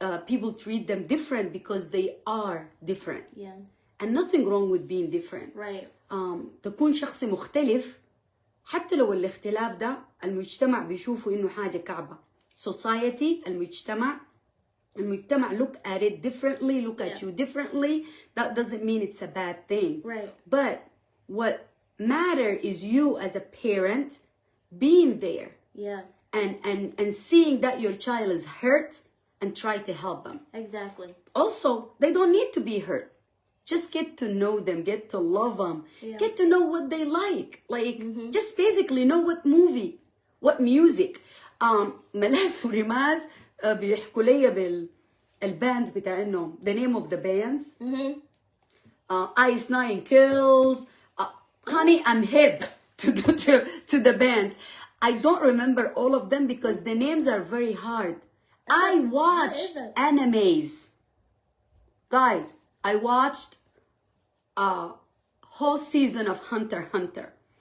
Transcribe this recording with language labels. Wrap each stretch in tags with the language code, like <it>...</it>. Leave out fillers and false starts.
<en>People treat them different because they are different. Yeah. And nothing wrong with being different. Right.</en> <ar>تكون شخص مختلف حتى لو الاختلاف ده المجتمع بيشوفه إنه حاجة كعبة.</ar> <en>Society المجتمع look at it differently, look at you differently. That doesn't mean it's a bad thing. Right. But what matters is you as a parent being there. Yeah. And seeing that your child is hurt and try to help them. Exactly. Also, they don't need to be hurt. Just get to know them, get to love them, get to know what they like. Like, just basically know what movie, what music.</en> <ar>ملاس ورماز بيحكوا لي بالباند بتاعهم,</ar> <en>the name of the bands. Ice Nine Kills. Honey, I'm hip to the bands. I don't remember all of them because the names are very hard. I watched animes. Guys, I watched a whole season of Hunter x Hunter.</en>